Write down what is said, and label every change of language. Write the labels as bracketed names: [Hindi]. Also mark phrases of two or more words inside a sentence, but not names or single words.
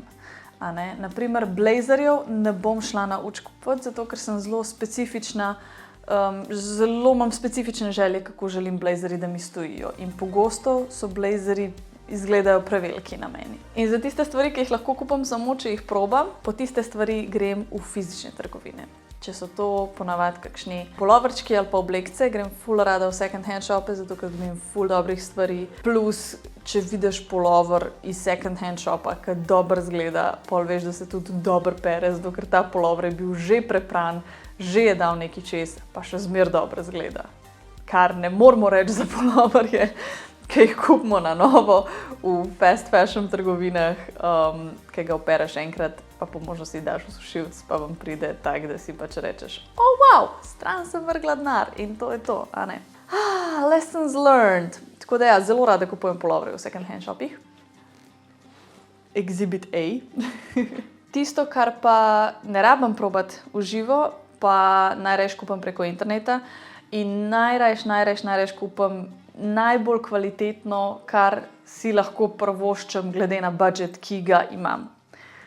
[Slovenian] Naprimer, blazerjev ne bom šla na uč kupiti, zato ker sem zelo specifična, zelo imam specifične želje, kako želim blazerji, da mi stojijo. In pogosto so blazerji izgledajo preveliki na meni. In za tiste stvari, ki jih lahko kupam samo, če jih probam, po tiste stvari grem v fizične trgovine. Če so to ponavadi kakšni puloverčki ali pa oblekce, grem ful rada v [English] second hand [Slovenian] shope, zato ker dobim ful dobrih stvari. Plus, če vidiš pulover iz [English] second hand [Slovenian] shopa, ki dobro izgleda, pol veš, da se tudi dobro pere, zato ker ta pulover je bil že prepran, že je dal nekaj čez, pa še zmer dobro izgleda. Kar ne moramo reči za puloverje, ki jih kupimo na novo v [English] fast fashion [Slovenian] trgovinah, ki ga opereš enkrat, pa po možnosti daš v sušilec, pa vam pride tak, da si pač rečeš, wow, stran sem vrgla denar in to je to, [English] lessons learned. [Slovenian] Tako da ja, zelo rada kupujem puloverje v [English] second hand [Slovenian] shopih. [English] Exhibit A. [Slovenian] Tisto, kar pa ne rabim probati v živo, pa najrajš kupam preko interneta in najrajš kupam najbolj kvalitetno, kar si lahko privoščim glede na budžet, ki ga imam.